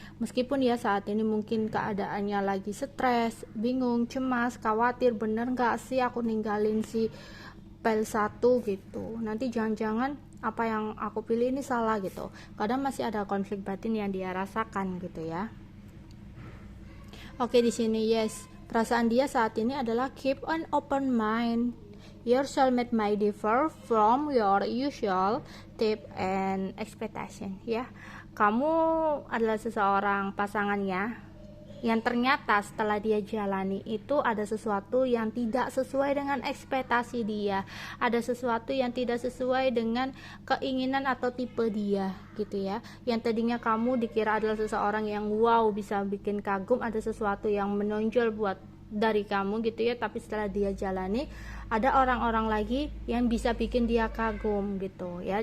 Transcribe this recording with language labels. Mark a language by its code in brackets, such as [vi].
[id] Meskipun ya saat ini mungkin keadaannya lagi stres, bingung, cemas, khawatir, bener nggak sih aku ninggalin si pel satu gitu, nanti jangan-jangan apa yang aku pilih ini salah gitu. Kadang masih ada konflik batin yang dia rasakan gitu ya. Oke, di sini yes, perasaan dia saat ini adalah [en] keep an open mind. Your soulmate may differ from your usual type and expectation ya. [id] Kamu adalah seseorang pasangannya yang ternyata setelah dia jalani itu ada sesuatu yang tidak sesuai dengan ekspektasi dia, ada sesuatu yang tidak sesuai dengan keinginan atau tipe dia gitu ya. Yang tadinya kamu dikira adalah seseorang yang wow, bisa bikin kagum, ada sesuatu yang menonjol buat dari kamu gitu ya, tapi setelah dia jalani ada orang-orang lagi yang bisa bikin dia kagum gitu ya.